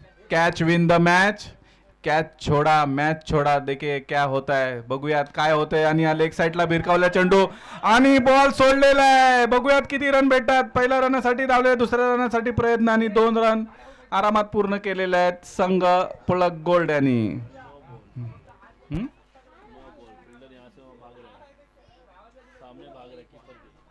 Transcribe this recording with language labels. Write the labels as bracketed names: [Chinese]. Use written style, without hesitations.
[English] catch win the match, [Hindi] catch छोड़ा match छोड़ा. देखिए क्या होता है, [Marathi] बघूयात काय होतंय. आणि या लेग साईडला भिरकावला चेंडू आणि बॉल सोडलेला आहे. बघूयात किती रन भेटतात. पहिल्या रनासाठी धावले, दुसऱ्या रनासाठी प्रयत्न आणि 2 रन आरामात पूर्ण केलेले आहेत संघ पुलक गोल्ड यांनी. [Hindi] फील्डर यहाँ से वहाँ भाग रहा है, सामने भाग रहा है कीपर के।